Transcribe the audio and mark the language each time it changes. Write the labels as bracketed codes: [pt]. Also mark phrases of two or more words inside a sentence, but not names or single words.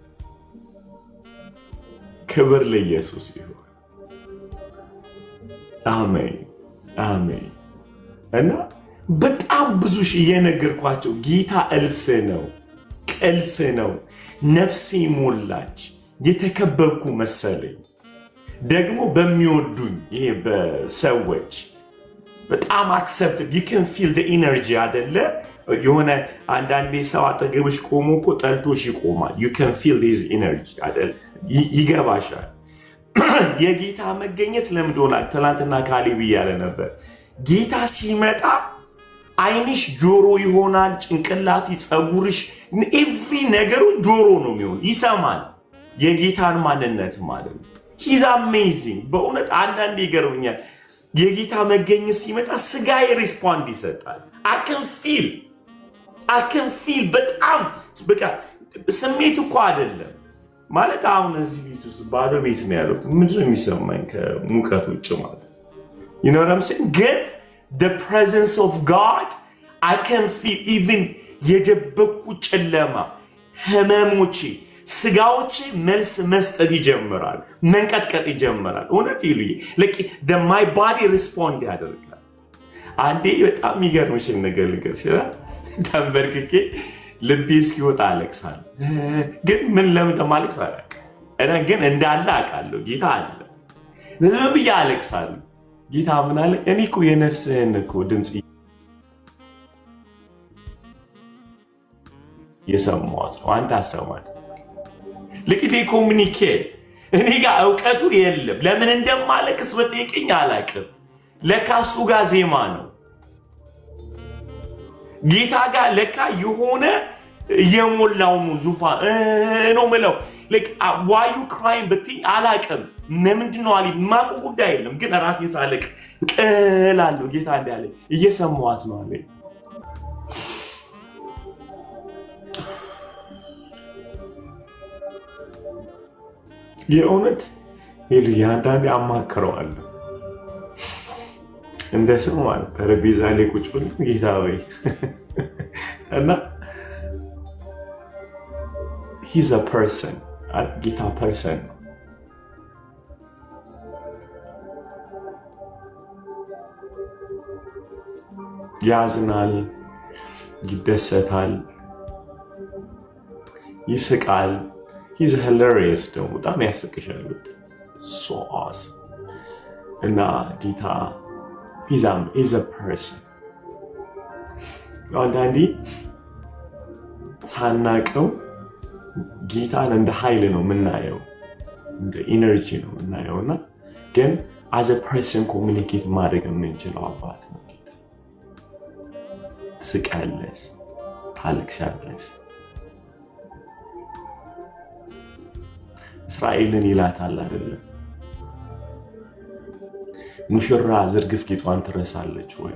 [am] ክብር ለኢየሱስ ይሁን። አሜን አሜን። እና በጣም ብዙ ሺህ እየነገርኳቸው ጌታ እልፍ ነው። ነፍሴ ሞላች። የተከበብኩ መሰለኝ። ደግሞ በሚወዱኝ ይሄ በሰዎች በጣም አክሰፕት [en] you can feel the energy [am] አይደለ? የሆነ አንዳንዴ ሰው አጠገብሽ ቆሞ እኮ ጠልቶሽ ይቆማል። [en] you can feel this energy [am] አይደል? ይገባሻል። የጌታ መገኘት ለምዶናል። ትናንትና ካሌብ እያለ ነበር። ጌታ ሲመጣ አይንሽ ጆሮ ይሆናል፣ ጭንቅላት፣ ፀጉርሽ፣ ኤቭሪ ነገሩ ጆሮ ነው የሚሆን፣ ይሰማል የጌታን ማንነት ማለት ነው። [en] he's amazing [am] በእውነት አንዳንዴ ይገርመኛል። የጌታ መገኘት ሲመጣ ስጋዬ ሪስፖንድ ይሰጣል። I [en] can feel [am] በጣም በቃ ስሜት እኮ አይደለም ማለት አሁን እዚህ ቤት ውስጥ ባዶ ቤት ነው ያለው። ምንድን ነው የሚሰማኝ ከሙቀት ውጭ ማለት [en] you know what I'm saying? ግን the presence of God I can feel even [am] የደበቁ ጨለማ ህመሞቼ ስጋዎቼ መልስ መስጠት ይጀምራል፣ መንቀጥቀጥ ይጀምራል። እውነት ይሉኝ ለቂ [en] my body respond [am] ያደርጋል። አንዴ በጣም የሚገርምሽን ነገር ልንገርሽ። ተንበርክኬ ልቤ እስኪወጣ አለቅሳለሁ። ግን ምን ለምን እንደማለቅስ አላውቅም። እኔ ግን እንዳለ አውቃለሁ። ጌታ አለ። ዝም ብዬ አለቅሳለሁ። ጌታ ምን አለ? እኔ እኮ የነፍስህን እኮ ድምፅ እየሰማሁት ነው፣ አንተ አሰማት። ልክቴ ኮሚኒኬት እኔ ጋር እውቀቱ የለም። ለምን እንደማለቅስ በጠይቀኝ አላውቅም። ለካ እሱ ጋር ዜማ ነው። ጌታ ጋር ለካ የሆነ የሞላው ነው ዙፋን ነው ምለው። [en] why you crying [am] ብትይ አላውቅም። ምንድን ነው አለኝ ማቁ ጉዳይ የለም። ግን ራሴን ሳለቅ እላለሁ ጌታ እንዳለኝ እየሰማኋት ነው አለኝ። የእውነት ይልያ አንዳንዴ አማክረዋለሁ እንደ ሰው ማለት ጠረጴዛ ላይ ቁጭ ብሎ ጌታ ወይ እና [en] he's a person [am] ጌታ ፐርሰን ነው። ያዝናል፣ ይደሰታል፣ ይስቃል። [en] he's hilarious [am] ደግሞ በጣም ያስቅሻል። [en] so awesome [am] እና ጌታ [en] he's a person። [am] አንዳንዴ ሳናቀው ጌታን እንደ ኃይል ነው የምናየው፣ እንደ ኢነርጂ ነው የምናየው። እና ግን [en] as a person [am] ኮሚኒኬት ማድረግ የምንችለው አባት ነው ጌታ። ትስቃለሽ፣ ታለቅሻለሽ። እስራኤልን ይላታል አይደለም? ሙሽራ ዝርግፍ ጌጧን ትረሳለች ወይ?